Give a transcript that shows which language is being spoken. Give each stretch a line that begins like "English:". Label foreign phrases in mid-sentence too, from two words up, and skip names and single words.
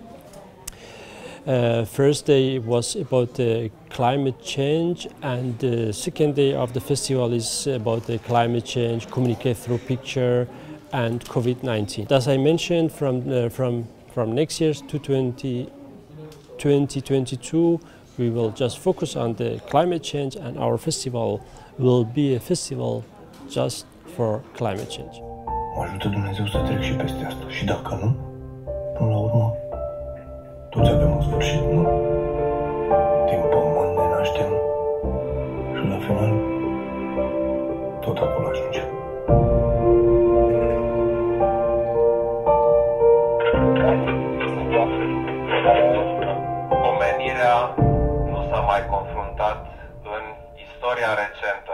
English: First day was about climate change, and the second day of the festival is about the climate change, communicate through picture, and COVID-19. As I mentioned, from next year to 2022, we will just focus on the climate change, and our festival will be a festival just for climate change.
Romanian: Mă ajută Dumnezeu să trec și peste asta. Și dacă nu, până la urmă, toți avem un sfârșit, nu? Din pământ ne naștem și la final tot acolo ajungem. Omenirea nu s-a mai confruntat în istoria recentă.